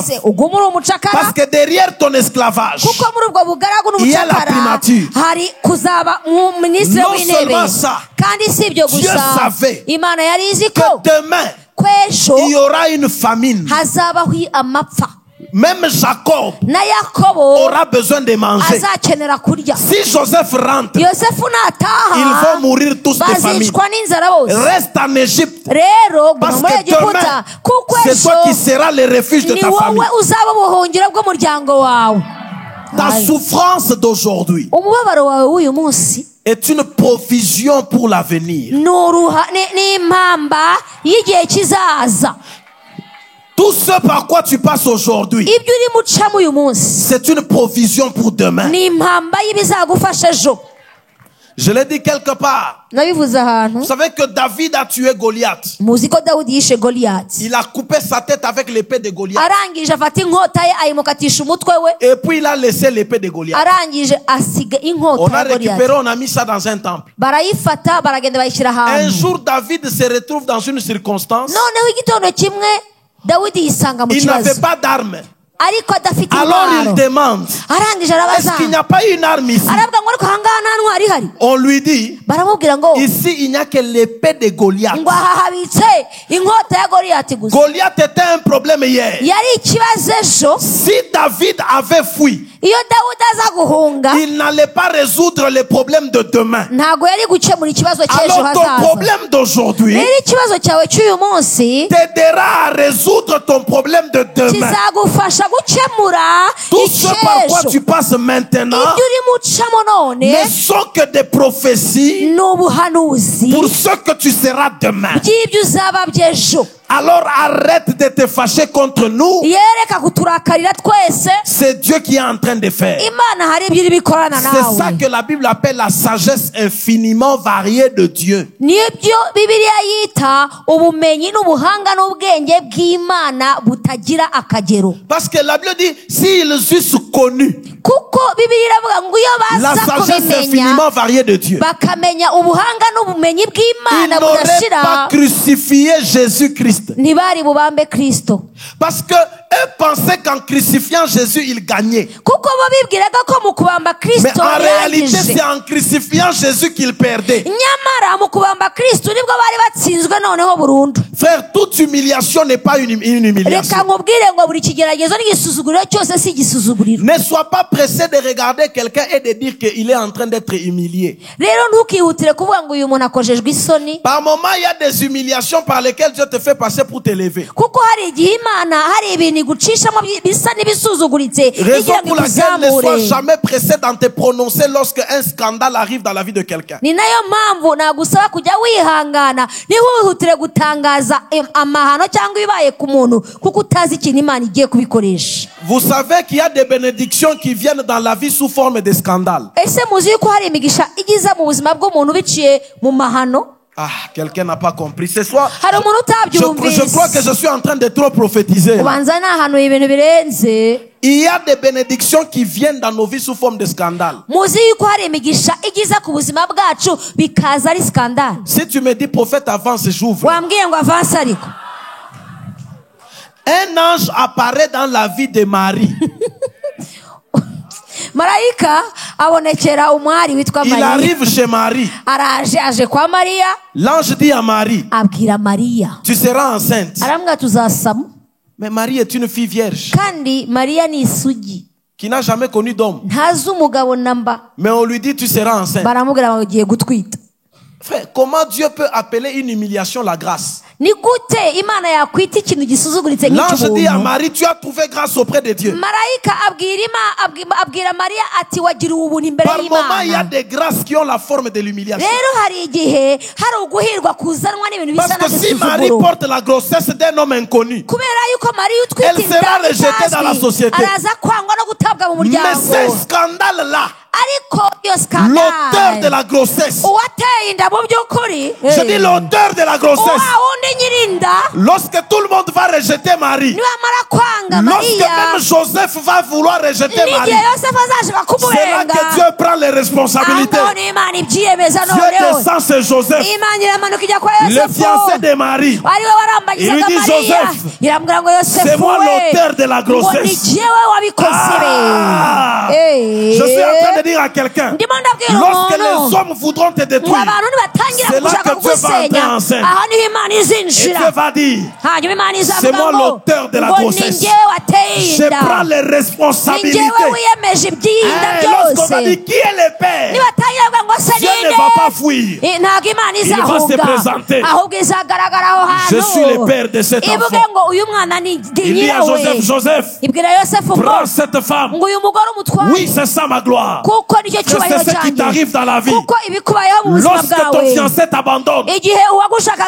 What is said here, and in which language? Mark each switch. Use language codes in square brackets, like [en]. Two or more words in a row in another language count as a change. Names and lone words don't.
[rw] zose uguma uri umucakara [fr] Parce que derrière ton esclavage, [rw] kuko muri ubwo bugaragu [fr] Il y a la [rw] n'ubucakara [fr] primature. [rw] hari kuzaba minisitiri [fr] Non [rw] w'intebe. [fr] seulement ça, [rw] kandi si ibyo [fr] Dieu [rw] gusa [fr] savait [rw] imana yari izi [fr] que [rw] ko [fr] demain, [rw] kw'ejo [fr] il y aura une famine. [rw] hazabaho amapfa [fr] Même Jacob [rw] na yakobo [fr] aura besoin de manger. [rw] azakenera kurya. [fr] Si Joseph rentre, [rw] yosefu nataha [fr] ils vont mourir tous de famine. [rw] bazicwa n'inzara bose. [fr] Reste en Égypte, [rw] rero guma [fr] parce [rw] muri [fr] que [rw] egiputa [fr] demain, [rw] kuko [fr] c'est toi qui [rw] ejo [fr] seras le refuge de [rw] ni [fr] ta famille. [rw] wowe uzaba ubuhungiro bw'umuryango wawe. [fr] Ta souffrance d'aujourd'hui [rw] umubabaro wawe w'uyu munsi [fr] est une provision pour l'avenir. [rw] ni impamba y'igihe kizaza. [fr] Tout ce par quoi tu passes aujourd'hui, [rw] ibyo urimo ucamo uyu munsi [fr] c'est une provision pour demain. [rw] ni impamba y'ibizagufasha ejo. [fr] Je l'ai dit quelque part. [rw] nabivuze ahantu. [fr] Vous savez que David a tué Goliath. [rw] muzi ko dawudi yishe goliyati. [fr] Il a coupé sa tête avec l'épée de Goliath. [rw] arangije afata inkota ye ayimukatisha umutwe we. [fr] Et puis il a laissé l'épée de Goliath. [rw] arangije asiga [fr] On [rw] inkota [fr] a [rw] ya goliyati. [fr] récupéré, on a mis ça dans un temple. [rw] barayifata baragenda bayishyira [fr] Un [rw] ahantu. [fr] jour, David se retrouve dans une circonstance. [rw] noneho igitondo kimwe dawidi yisanga mu [fr] Il n'avait [rw] kibazo [fr] pas d'armes. [rw] ariko adafite [fr] Alors il [rw] intwaro. [fr] demande, [rw] arangije [fr] est-ce [rw] arabaza [fr] qu'il n'y a pas une arme ici? [rw] aravuga ngo ariko ahangaha nta ntwari ihari. [fr] On lui dit, [rw] baramubwira ngo [fr] ici il n'y a que l'épée de Goliath. [rw] ngo aha habitse inkota ya goliyati gusa. [fr] Goliath était un problème hier. [rw] yari ikibazo ejo. [fr] Si David avait fui, [rw] iyo dawudi aza guhunga [fr] il n'allait pas résoudre les problèmes de demain. [rw] ntabwo yari gukemura ikibazo cy'ejo [fr] Alors ton [rw] hazaza. [fr] problème d'aujourd'hui [rw] rero ikibazo cyawe cy'uyu munsi [fr] t'aidera à résoudre ton problème de demain. [rw] kizagufasha gukemura [fr] Tout ce par quoi [rw] icy'ejo. [fr] tu passes maintenant [rw] ibyo urimo ucamo none [fr] ne sont que des prophéties [rw] ni ubuhanuzi [fr] pour ce que tu seras demain. [rw] by'ibyo uzaba by'ejo. [fr] Alors arrête de te fâcher contre nous. [rw] yereka kuturakarira twese. [fr] C'est Dieu qui est en train de faire. [rw] imana hari ibyo iri bikorana [fr] C'est ça [rw] nawe. [fr] que la Bible appelle la sagesse infiniment variée de Dieu. [rw] nibyo bibiliya yita ubumenyi n'ubuhanga n'ubwenge bw'imana butagira akagero. [fr] Parce que la Bible dit, s'ils eussent connu [rw] kuko bibiliya iravuga ngo iyo [fr] la [rw] baza [fr] sagesse [rw] kubimenya [fr] infiniment variée de Dieu, [rw] bakamenya ubuhanga n'ubumenyi [fr] ils [rw] bw'imana [fr] n'auraient pas [rw] budashira [fr] crucifié Jésus-Christ. [rw] ntibari bubambe kristo. [fr] Parce que eux pensaient qu'en crucifiant Jésus, ils gagnaient. [rw] kuko bo bibwiraga ko mu kubamba [fr] Mais [rw] kristo [fr] en réalité, [rw] yarangije [fr] c'est en crucifiant Jésus qu'ils perdaient. [rw] nyamara mu kubamba kristo nibwo bari batsinzwe noneho burundu. [fr] Frère, toute humiliation n'est pas une humiliation. [rw] reka nkubwire ngo buri kigeragezo n'igisuzuguriro cyose si igisuzuguriro. [fr] Ne sois pas pressé de regarder quelqu'un et de dire qu'il est en train d'être humilié. [rw] rero ntukihutire kuvuga ngo uyu muntu akojejwe isoni, [fr] Par moments, il y a des humiliations par lesquelles Dieu te fait passer pour t'élever. [rw] kuko hari igihe imana hari ibintu igucishamo bisa n'ibisuzuguritse [fr] Raison [rw] igira ngo [fr] pour laquelle ne sois [rw] ikuzamure. [fr] jamais pressé dans te prononcer lorsque un scandale arrive dans la vie de quelqu'un. [rw] ni nayo mpamvu nagusaba kujya wihangana ntiwihutire gutangaza amahano cyangwa ibibaye ku muntu kuko utazi ikintu imana igiye kubikoresha. [fr] Vous savez qu'il y a des bénédictions qui viennent dans la vie sous forme de scandale. [rw] ese muzi yuko hari imigisha igiza mu buzima bw'umuntu biciye mu mahano? [fr] Ah, quelqu'un n'a pas compris. Ce soir, [rw] hari umuntu [fr] je [rw] utabyumvise. [fr] crois que je suis en train de trop prophétiser. [rw] ubanza nahanuye ibintu birenze. [fr] Il y a des bénédictions qui viennent dans nos vies sous forme de scandale. [rw] muzi yuko hari imigisha igiza ku buzima bwacu bikaza ari skandale. [fr] Si tu me dis prophète, avance, j'ouvre. [rw] wambwiye ngo avanse ariko [fr] Un ange apparaît dans la vie de Marie. [rw] marayika abonekera umwari witwa [fr] Il [rw] mariya. [fr] arrive chez Marie. [rw] aje kwa mariya [fr] L'ange dit à Marie, [rw] abwira mariya, [fr] tu seras enceinte. [rw] arambwira tuzasama. [fr] Mais Marie est une fille vierge [rw] kandi mariya ni isugi, [fr] qui n'a jamais connu d'homme. [rw] ntazi umugabo namba. [fr] Mais on lui dit, tu seras enceinte. [rw] baramubwira ngo ugiye gutwita. [fr] Frère, comment Dieu peut appeler une humiliation la grâce? [rw] ni gute imana yakwita ikintu gisuzuguritse [fr] L'ange dit à [rw] nk'ikibuntu? [fr] Marie, tu as trouvé grâce auprès de Dieu. [rw] marayika abwira mariya ati wagiriwe ubuntu imbere [fr] Par moment, il y a [rw] y'imana. [fr] des grâces qui ont la forme de l'humiliation. [rw] rero hari igihe hari uguhirwa kuzanwa n'ibintu bisa [fr] Parce que si Marie [rw] n'agasuzuguro. [fr] porte la grossesse d'un homme inconnu, [rw] kubera yuko mariya utwite [fr] Elle sera rejetée dans la [rw] itazwi, [fr] société. [rw] araza kwangwa no gutabwa mu [fr] mais [rw] muryango. [fr] ce scandale-là, [rw] ariko iyo [fr] l'auteur de [rw] skandale [fr] la grossesse, [rw] uwateye inda mu by'ukuri, [fr] je dis l'auteur de la grossesse, [rw] wa wundi nyirinda [fr] lorsque tout le monde va rejeter Marie, [rw] niwamara kwanga [fr] lorsque [rw] mariya, [fr] même Joseph va vouloir rejeter Marie, [rw] n'igihe yosefu azashaka [fr] c'est là [rw] kumurenga, [fr] que Dieu prend les responsabilités. [rw] aho niho imana ibyiyemeza [fr] Dieu [rw] noneho. [fr] descend sur Joseph, [rw] imana iramanuka ijya kwa [fr] le [rw] yosefu, [fr] fiancé de Marie. [rw] ari we warambagizaga [fr] Il lui dit, [rw] mariya, [fr] Joseph, [rw] iramubwira ngo [fr] c'est [rw] yosefu [fr] moi [rw] we, [fr] l'auteur de la [rw] ngo ni [fr] grossesse. [rw] jyewe wabikoze be. Ah! [fr] Je suis en train de dire à quelqu'un, [rw] ndimo ndabwira [fr] lorsque [rw] umuntu [fr] les hommes voudront te [rw] ngo [fr] détruire, [rw] abantu nibatangira [fr] c'est là [rw] gushaka [fr] que Dieu va entrer [rw] kugusenya, [fr] en scène. [rw] aho niho imana [fr] et [rw] izinjira, [fr] Dieu va dire, [rw] hanyuma imana [fr] c'est [rw] izavuga [fr] moi [rw] ngo [fr] l'auteur de la [rw] ngo ni [fr] grossesse. [rw] njyewe wateye [fr] Je prends [rw] inda, [fr] les [rw] ni [fr] responsabilités. [rw] njyewe wiyemeje iby'inda [fr] Lorsqu'on a [rw] byose. [fr] dit qui est le Père, [rw] nibatangira kuvuga ngo se [fr] Dieu ne [rw] ninde, [fr] va pas fuir. [rw] ntabwo imana [fr] Il va se [rw] izahuga, [fr] présenter. [rw] ahubwo izagaragara aho hantu. [fr] Je suis le père de cet [rw] ivuge [fr] enfant. [rw] ngo uyu mwana ni [fr] Il dit à [rw] nyirawe. [fr] Joseph, Joseph, [rw] ibwira yosefu ngo [fr] prends cette femme. [rw] ngo uyu mugore umutware, [fr] Oui, c'est ça ma gloire. [rw] kuko nicyo [fr] Que [rw] cyubahiro [fr] c'est ce qui [rw] cyanjye, [fr] t'arrive dans la vie. [rw] kuko ibikubayeho mu buzima [fr] Lorsque ton [rw] bwawe. [fr] fiancé t'abandonne, [rw] igihe uwagushakaga